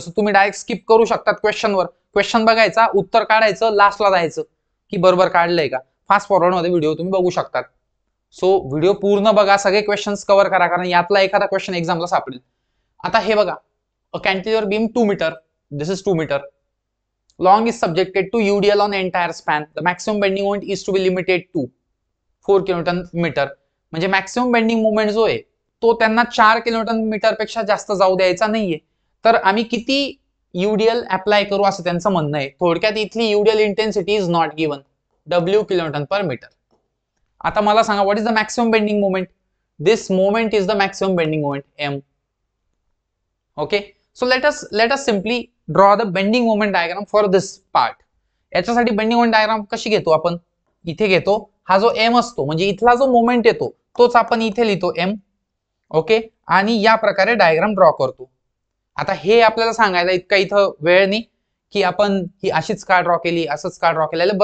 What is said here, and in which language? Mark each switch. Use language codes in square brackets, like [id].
[mr] So तुम्ही direct skip करू शकतात क्वेश्चनवर. क्वेश्चन बघायचा, उत्तर काढायचं, लास्टला जायचं की बरोबर काढलंय का. फास्ट फॉरवर्ड मध्ये व्हिडिओ तुम्ही बघू शकतात. सो व्हिडिओ पूर्ण बघा, सगळे क्वेश्चन्स कव्हर करा, कारण यातला एखादा क्वेश्चन एक्झामला सापडेल. [en] आता हे बघा, a cantilever beam 2 metre, this is 2 metre. Long is subjected to UDL on entire span. The maximum bending moment is to be limited to 4 kilonewton metre. [mr] म्हणजे मॅक्सिमम बेंडिंग मोमेंट जो आहे तो त्यांना 4 किलोन्यूटन मीटर पेक्षा जास्त जाऊ द्यायचा नाहीये. तर आम्ही किती UDL अप्लाय करू असं त्यांचं म्हणणं आहे. थोडक्यात इथली [en] UDL intensity is not given, W kilonewton per metre. [mr] आता मला सांगा, [en] What is the maximum bending moment? This moment is the maximum bending moment M. Okay, so let us simply draw the bending moment diagram for this part. [mr] याच्यासाठी bending moment diagram कशी घेतो आपण? इथे घेतो, हा जो M असतो म्हणजे इथला जो मोमेंट येतो तोच आपण इथे लिहितो M. ओके, आणि या प्रकारे डायग्राम ड्रॉ करतो. आता हे आपल्याला सांगायला इतका इथं वेळ नाही की आपण ही अशीच का ड्रॉ केली, असंच का ड्रॉ केलेलं.